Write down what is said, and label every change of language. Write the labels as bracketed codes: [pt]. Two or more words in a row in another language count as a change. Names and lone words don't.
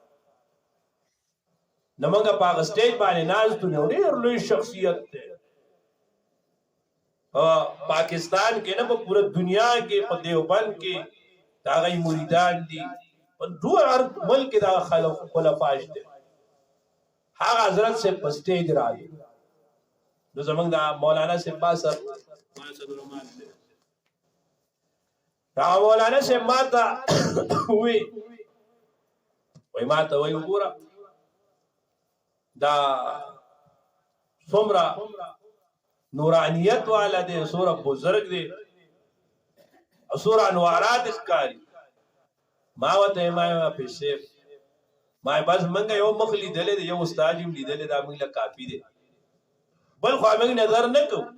[ps] نمنګه پاغه سټیج باندې ناز ته ډېر لوی شخصیت دی پاکستان کې نه په پوره دنیا کې په دیوبند کې دا غي مریدان دي په ټول ملک دا خلک خلفاش دي هغه حضرت سے په سټیج راځي نو زمونږ دا مولانا سے باسر دا مولانا سے ماته وای ماته وای وګوره دا څومره نورانیت والا دي سوره بزرگ دي سوره انوارات ښکاری ما وته ما پیسې ما بس منګه یو مخلی دلې یو استاد یې لیدلې دا موږ له کافی دي بل خو موږ نظر نکو